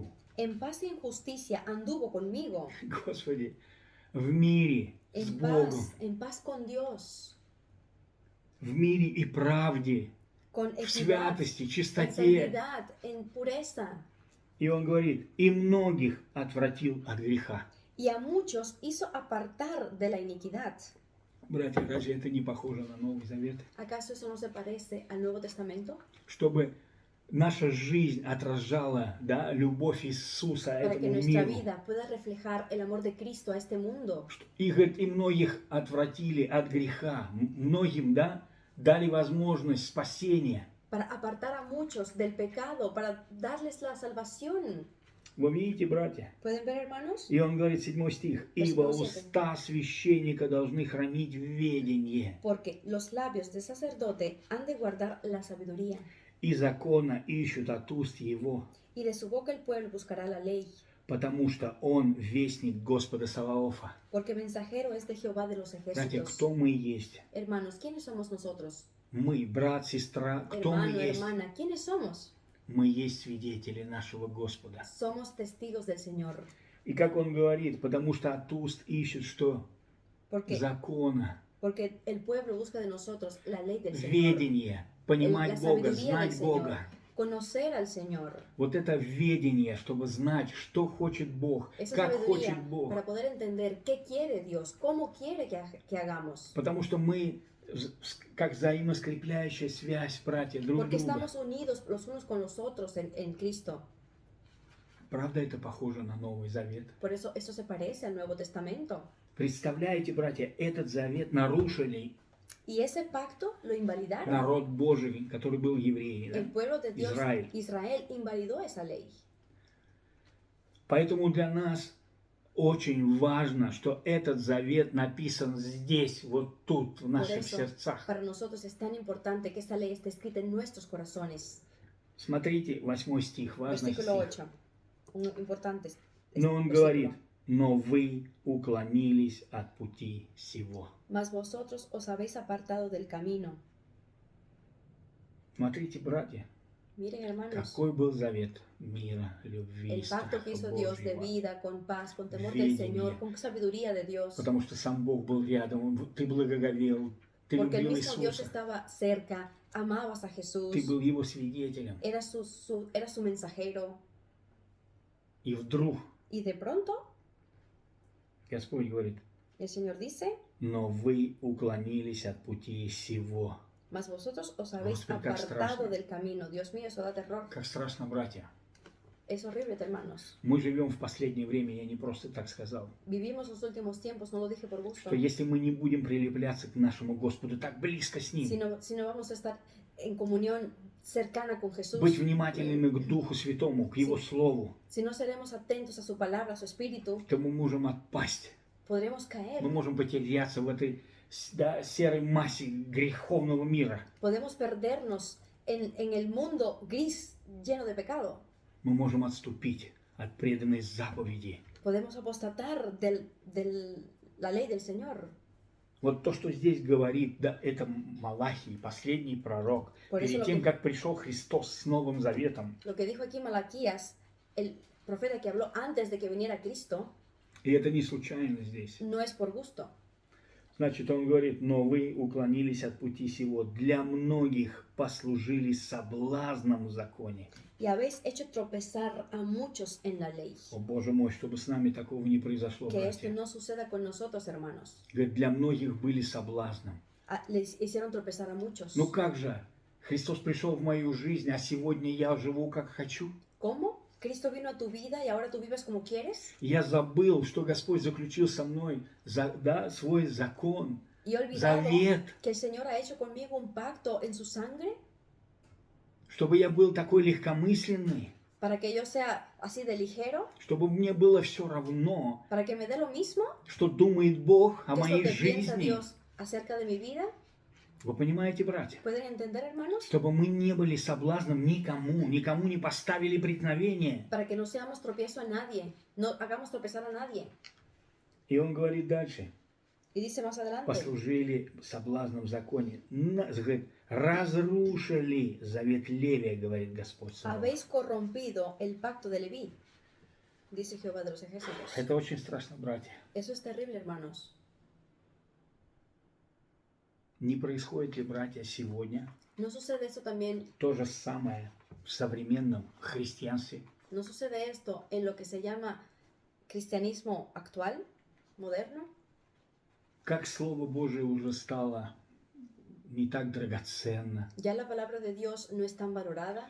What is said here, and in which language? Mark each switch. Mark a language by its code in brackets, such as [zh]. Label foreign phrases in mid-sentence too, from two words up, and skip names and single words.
[es] En paz y en justicia anduvo conmigo. [ru] Господи, в мире с Богом, [es] En paz con Dios, [ru] в мире и правде, [es] con [ru] в [es] equidad, [ru] святости, [es] en [ru] чистоте. [es] santidad, en pureza. [ru] И Он говорит, и многих отвратил от греха. [es] Y a muchos hizo apartar de la iniquidad. [ru] Братья, разве это не похоже на Новый Завет? [es] ¿Acaso eso no se parece al Nuevo Testamento? [ru] Чтобы наша жизнь отражала, да, любовь Иисуса [es] Para que [ru] этому [es] nuestra [ru] миру. [es] vida pueda reflejar el amor de Cristo a este mundo. [ru] И, говорит, и многих отвратили от греха. Многим, да, дали возможность спасения. [es] Para apartar a muchos del pecado, para darles la salvación. [ru] Вы видите, братья? [es] ¿Pueden ver, hermanos? [ru] И он говорит, 7 стих, «Ибо [es] Versículo 7. [ru] уста священника должны хранить ведение, [es] Porque los labios del sacerdote han de guardar la sabiduría, [ru] и закона ищут от уст его, [es] y de su boca el pueblo buscará la ley, [ru] потому что он вестник Господа Саваофа». [es] porque mensajero es de Jehová de los [ru] Братья, [es] ejércitos. [ru] кто мы есть? [es] Hermanos, ¿quiénes somos nosotros? [ru] Мы, брат, сестра, кто мы [es] Hermano, [ru] есть? [es] hermana, ¿quiénes somos? [ru] Мы есть свидетели нашего Господа. [es] Somos testigos del Señor. [ru] И как он говорит, потому что от уст ищут что? [es] Porque, [ru] Закона, [es] porque el pueblo busca de nosotros la ley del Señor, [ru] ведение, [es] la [ru] понимать Бога, [es] sabiduría del [ru] знать [es] Señor, [ru] Бога. [es] conocer al Señor. [ru] Вот это ведение, чтобы знать, что хочет Бог, [es] Esa [ru] как [es] sabiduría [ru] хочет Бог. [es] para poder entender qué quiere Dios, cómo quiere que hagamos. [ru] Потому что мы, как взаимоскрепляющая связь, братья, друг [es] Porque [ru] друга. [es] estamos unidos los unos con los otros en Cristo. [ru] Правда, это похоже на Новый Завет. [es] Por eso eso se parece al Nuevo Testamento. [ru] Представляете, братья, этот завет нарушили [es] Y ese pacto lo invalidaron. [ru] народ Божий, который был евреи, [es] El [ru] да? [es] pueblo de Dios, [ru] Израиль. [es] Israel, invalidó esa ley. [ru] Поэтому для нас очень важно, что этот завет написан здесь, вот тут, в [es] Por [ru] наших [es] eso, [ru] сердцах. [es] para nosotros es tan importante que esta ley esté escrita en nuestros corazones. [ru] Смотрите, 8 стих, важный [es] Versículo [ru] стих. [es] 8. Un importante. [ru] Но он [es] versículo. [ru] говорит, но вы уклонились от пути сего. [es] Mas vosotros os habéis apartado del camino. [ru] Смотрите, братья, [es] Miren, hermanos, [ru] какой был завет мира, любви, [es] el pacto que [ru] страха [es] hizo Dios de [ru] Божьего. [es] vida, con paz, con temor del [ru] Видение. [es] Señor, con sabiduría de Dios. [ru] Потому что сам Бог был рядом, ты благоговел, ты [es] Porque el [ru] любил [es] mismo Dios [ru] Иисуса, [es] estaba cerca, amabas a Jesús, [ru] ты был Его свидетелем. [es] era su mensajero. [ru] И вдруг [es] Y de pronto, [ru] Господь говорит, [es] el Señor dice, [ru] но вы уклонились от пути сего. [es] mas vosotros os habéis [ru] Господи, как [es] apartado [ru] страшно. [es] del camino. Dios mío, eso da terror. [ru] Как страшно, братья. [es] Es horrible, hermanos. [ru] Мы живем в последнее время, я не просто так сказал, [es] Vivimos los últimos tiempos, no lo dije por gusto, [ru] что если мы не будем прилепляться к нашему Господу так близко с Ним, [es] sino vamos a estar en comunión cercana con Jesús. [ru] быть внимательными к Духу Святому, к Его Слову, [es] Si no seremos atentos a su palabra, a su espíritu, [ru] то мы можем отпасть. [es] podremos caer. [ru] Мы можем потеряться в этой да, серой массе греховного мира. [es] Podemos perdernos en el mundo gris lleno de pecado. [ru] Мы можем отступить от преданной заповеди. [es] Podemos apostatar de la ley del Señor. [ru] Вот то, что здесь говорит, да, это Малахий, последний пророк. [es] Por eso [ru] Перед [es] lo [ru] тем, [es] que- [ru] как пришел Христос с Новым Заветом. [es] Lo que dijo aquí Malaquías, el profeta que habló antes de que viniera Cristo, [ru] И это не случайно здесь. [es] no es por gusto. [ru] Значит, он говорит, но вы уклонились от пути сего. Для многих послужили соблазном в законе. [es] Y habéis hecho tropezar a muchos en la ley. [ru] О, Боже мой, чтобы с нами такого не произошло, [es] Que esto [ru] братья. [es] no suceda con nosotros, hermanos. [ru] Говорит, для многих были соблазном. [es] Les hicieron tropezar a muchos. [ru] Ну как же? Христос пришел в мою жизнь, а сегодня я живу как хочу. [es] ¿Cómo? Cristo vino a tu vida y ahora tú vives como quieres. [ru] Я забыл, что Господь заключил со мной да, свой закон, [es] Y he olvidado [ru] завет, [es] que el Señor ha hecho conmigo un pacto en su sangre [ru] чтобы я был такой легкомысленный, [es] para que yo sea así de ligero, [ru] чтобы мне было все равно, [es] para que me dé lo mismo. [ru] что думает Бог о [es] ¿Qué es lo [ru] моей [es] que piensa [ru] жизни. [es] Dios acerca de mi vida? [ru] Вы понимаете, братья? [es] ¿Pueden entender, hermanos? [ru] Чтобы мы не были соблазном никому не поставили преткновение. [es] Para que no seamos tropiezo a nadie, no hagamos tropezar a nadie. [ru] И он говорит дальше. [es] Y Y dice más adelante, [ru] послужили соблазном в законе, говорит, разрушили завет Левия, говорит Господь Саваоф. [es] habéis corrompido el pacto de Leví, dice Jehová de los ejércitos. [ru] Это очень страшно, братья. [es] Eso es terrible, hermanos. [ru] Не происходит ли, братья, сегодня [es] ¿No sucede esto también? [ru] то же самое в современном христианстве? [es] ¿No sucede esto en lo que se llama cristianismo actual, moderno? [ru] Как Слово Божие уже стало не так драгоценно. [es] Ya la palabra de Dios no es tan valorada.